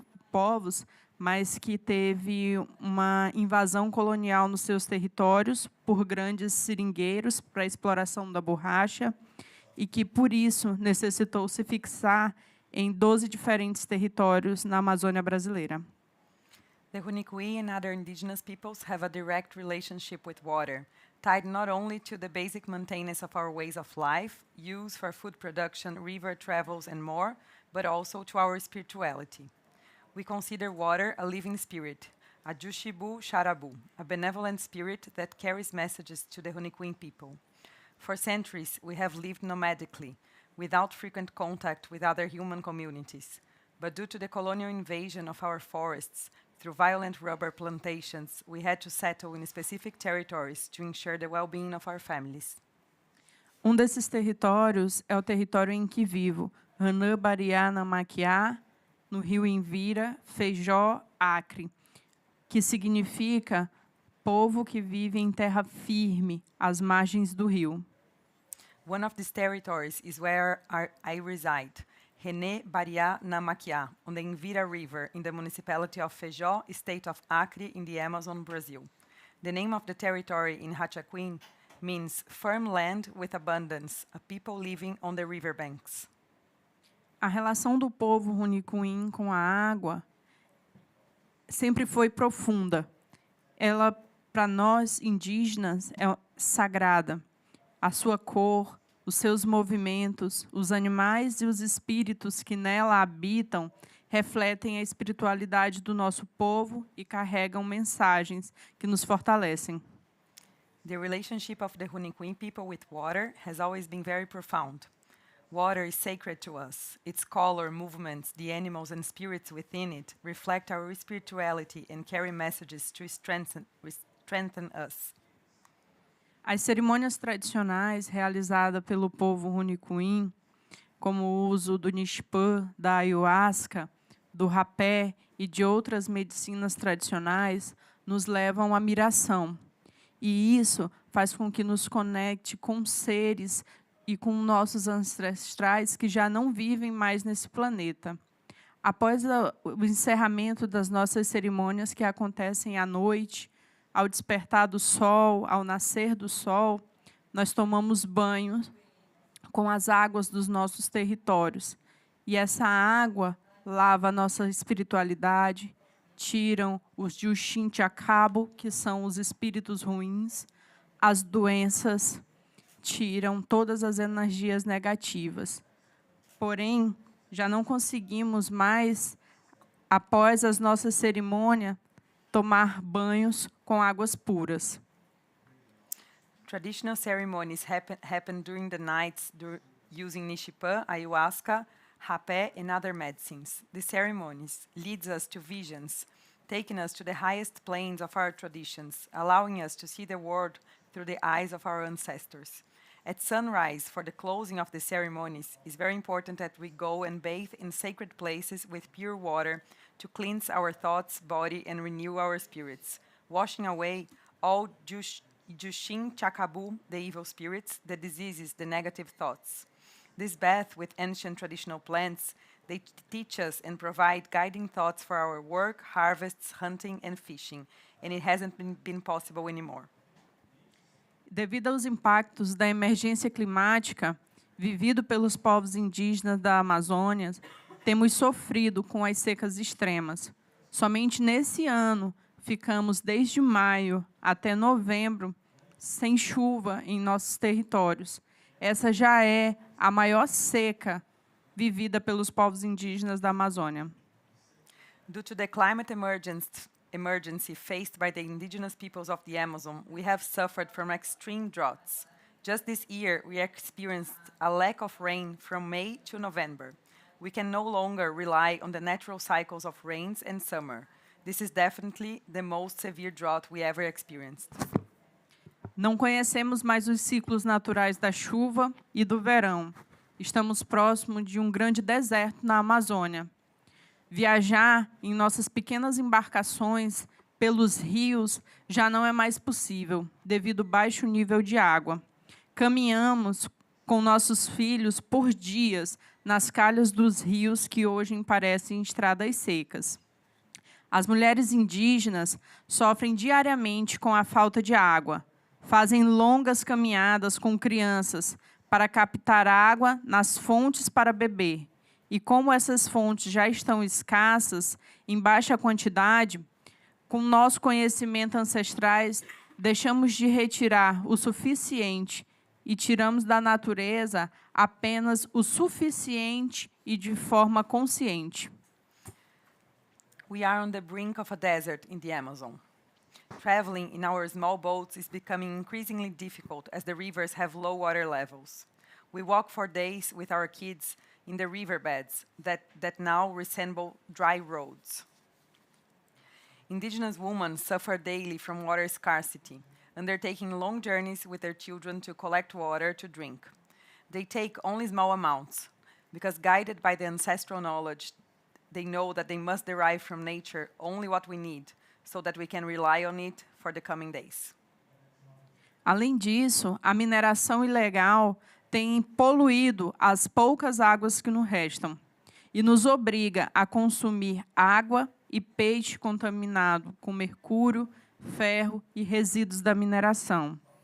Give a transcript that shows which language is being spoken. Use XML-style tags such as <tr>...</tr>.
<pt>povos, mas que teve uma invasão colonial nos seus territórios por grandes seringueiros para a exploração da borracha e que, por isso, necessitou se fixar em 12 diferentes territórios na Amazônia brasileira.</pt> <en>The Huniqui and other indigenous peoples have a direct relationship with water, tied not only to the basic maintenance of our ways of life, use for food production, river travels, and more, but also to our spirituality. We consider water a living spirit, a Jushibu Sharabu, a benevolent spirit that carries messages to the Huniquin people. For centuries, we have lived nomadically, without frequent contact with other human communities. But due to the colonial invasion of our forests, through violent rubber plantations, we had to settle in specific territories to ensure the well-being of our families.</en> <pt>Desses territórios é o território em que vivo, Hanã Bariá Namaquiá, no rio Envira, Feijó, Acre, que significa povo que vive em terra firme, às margens do rio.</pt> <en>One of these territories is where I reside, René Bariá Namaquiá, on the Envira River in the municipality of Feijó, state of Acre in the Amazon, Brazil. The name of the territory in Hachaquin means firm land with abundance, a people living on the riverbanks.</en> <pt>A relação do povo Huniquin com a água sempre foi profunda. Ela, para nós indígenas, é sagrada. A sua cor, os seus movimentos, os animais e os espíritos que nela habitam refletem a espiritualidade do nosso povo e carregam mensagens que nos fortalecem.</pt> <en>The relationship of the Huniquin people with water has always been very profound. Water is sacred to us. Its color, movements, the animals and spirits within it reflect our spirituality and carry messages to strengthen us.</en> <pt>As cerimônias tradicionais realizadas pelo povo Huniquin, como o uso do nishpã, da ayahuasca, do rapé e de outras medicinas tradicionais, nos levam à miração. E isso faz com que nos conecte com seres e com nossos ancestrais que já não vivem mais nesse planeta. Após o encerramento das nossas cerimônias que acontecem à noite, ao despertar do sol, ao nascer do sol, nós tomamos banho com as águas dos nossos territórios. E essa água lava a nossa espiritualidade, tiram os Jushin Chakabo, que são os espíritos ruins, as doenças, tiram todas as energias negativas. Porém, já não conseguimos mais, após as nossas cerimônias, tomar banhos com águas puras.</pt> <en>Traditional ceremonies happen during the nights using nishipan, ayahuasca, rapé, and other medicines. The ceremonies leads us to visions, taking us to the highest planes of our traditions, allowing us to see the world through the eyes of our ancestors. At sunrise, for the closing of the ceremonies, it's very important that we go and bathe in sacred places with pure water to cleanse our thoughts, body, and renew our spirits, washing away all Jushin Chakabu, the evil spirits, the diseases, the negative thoughts. This bath with ancient traditional plants, they teach us and provide guiding thoughts for our work, harvests, hunting, and fishing, and it hasn't been possible anymore.</en> <pt>Devido aos impactos da emergência climática vivido pelos povos indígenas da Amazônia, temos sofrido com as secas extremas. Somente nesse ano, ficamos desde maio até novembro sem chuva em nossos territórios. Essa já é a maior seca vivida pelos povos indígenas da Amazônia.</pt> <en>Due to the climate emergency faced by the indigenous peoples of the Amazon, we have suffered from extreme droughts. Just this year, we experienced a lack of rain from May to November. We can no longer rely on the natural cycles of rains and summer. This is definitely the most severe drought we ever experienced.</en> <pt>Não conhecemos mais os ciclos naturais da chuva e do verão. Estamos próximos de um grande deserto na Amazônia. Viajar em nossas pequenas embarcações pelos rios já não é mais possível, devido ao baixo nível de água. Caminhamos com nossos filhos por dias nas calhas dos rios que hoje parecem estradas secas. As mulheres indígenas sofrem diariamente com a falta de água. Fazem longas caminhadas com crianças para captar água nas fontes para beber. E como essas fontes já estão escassas, em baixa quantidade, com nosso conhecimento ancestrais, deixamos de retirar o suficiente e tiramos da natureza apenas o suficiente e de forma consciente.</pt> <en>We are on the brink of a desert in the Amazon. Traveling in our small boats is becoming increasingly difficult as the rivers have low water levels. We walk for days with our kids in the riverbeds that now resemble dry roads. Indigenous women suffer daily from water scarcity, undertaking long journeys with their children to collect water to drink. They take only small amounts, because guided by the ancestral knowledge, they know that they must derive from nature only what we need, so that we can rely on it for the coming days.</en> <pt>Além disso, a mineração ilegal tem poluído as poucas águas que nos restam e nos obriga a consumir água e peixe contaminado com mercúrio, ferro e resíduos da mineração.</pt>